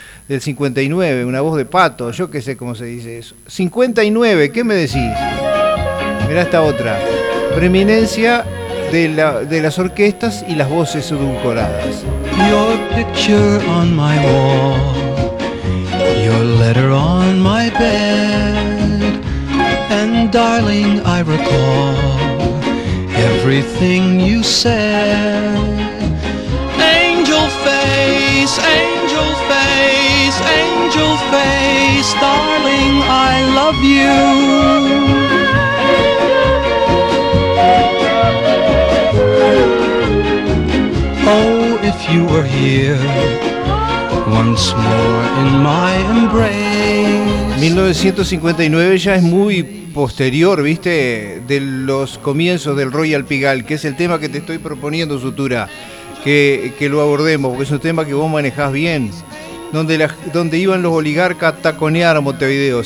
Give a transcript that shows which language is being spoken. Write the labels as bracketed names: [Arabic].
[Spanish] Del 59, una voz de pato, yo qué sé cómo se dice eso. 59, ¿qué me decís? Mirá esta otra. Preeminencia de las orquestas y las voces edulcoradas. [English] Your picture on my wall, your letter on my bed, and darling I recall everything you said. Angel face, angel face, angel face, darling I love you. You were here once more in my embrace. [Spanish] 1959 ya es muy posterior, viste, de los comienzos del Royal Pigal, que es el tema que te estoy proponiendo, Sutura, que lo abordemos, porque es un tema que vos manejás bien, donde iban los oligarcas a taconear a Montevideo.